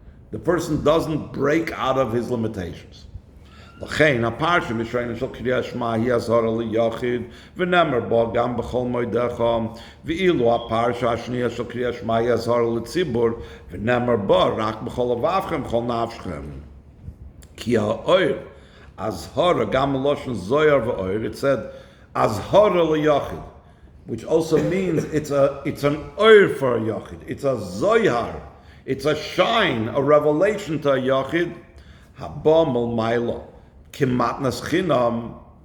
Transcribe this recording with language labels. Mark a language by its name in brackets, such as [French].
[English] The person doesn't break out of his limitations. [Hebrew] לכן, הפרשה הראשונה של קריאת שמע היא אזהרה ליחיד, ונאמר בו גם בכל מועדיך, ואילו הפרשה השנייה של קריאת שמע היא אזהרה לציבור, ונאמר בו רק בכל לבבכם, בכל נפשכם. כי האור, אזהרה, גם מלושן זוהר ואור, [English] it said, [Hebrew] אזהרה ליחיד, [English] which also means it's an oir for a yachid. It's a zoyar. It's a shine, a revelation to a yachid. [Hebrew] Haba malmayla. Kimatnas chinam.